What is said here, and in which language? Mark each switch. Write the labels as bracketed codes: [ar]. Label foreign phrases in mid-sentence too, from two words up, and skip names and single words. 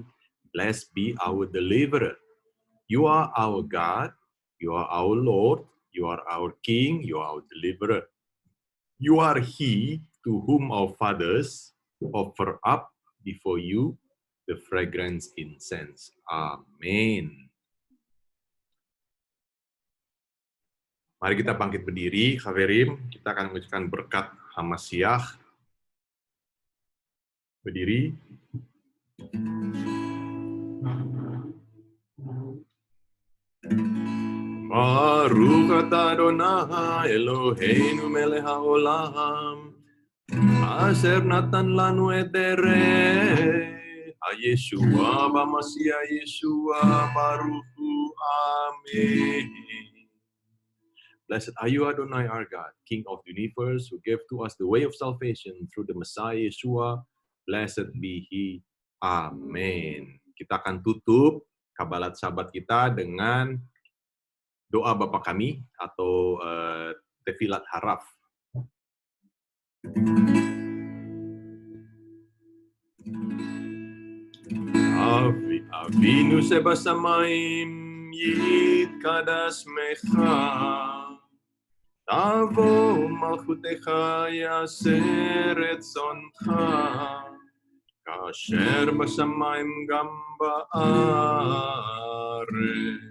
[en] Blessed be our Deliverer. You are our God. You are our Lord. You are our King. You are our Deliverer. You are He to whom our fathers offer up before you the fragrance incense. Amen. [id] Mari kita bangkit berdiri, Khaverim. Kita akan mengucapkan berkat Hamasyah. Berdiri. [he] ברוך אתה אדוני אלוהינו מלך העולם, אשר נתן לנו את דרך הישועה במשיח ישוע ברוך הוא. Amen. [en] Blessed are you, Adonai, our God, King of the universe, who gave to us the way of salvation through the Messiah Yeshua. Blessed be He. Amen. [id] Kita akan tutup [he] קבלת שבת [id] kita dengan doa Bapa Kami atau [he] תפילת הרב. אבינו שבשמיים, יתקדש שמך, תבוא מלכותך יעשה רצונך, כאשר בשמיים גם בארץ.